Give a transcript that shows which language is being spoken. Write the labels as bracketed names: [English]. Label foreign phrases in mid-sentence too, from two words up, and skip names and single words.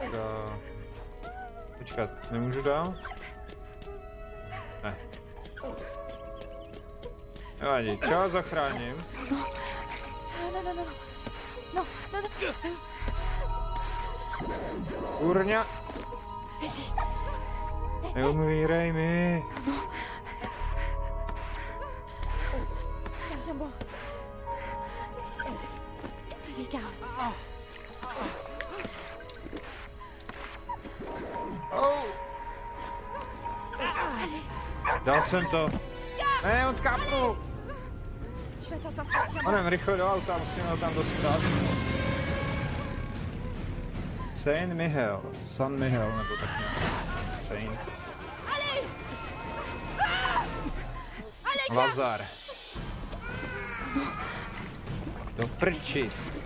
[Czech] Počkat, nemůžu dál? Ne. Nevadí, čeho zachráním? No. Kurňa! Neumírej mi! [French] Tiens, bon. Allez, Carl. [Czech] Dal jsem to. Ne, on skápnul! [French] Je vais t'en sortir, tiens. [Czech] Onem, rychle do auta, musíme ho tam dostat. Saint Michel, San Michel, nebo tak nějak. Saint. Lazar. Do prčic.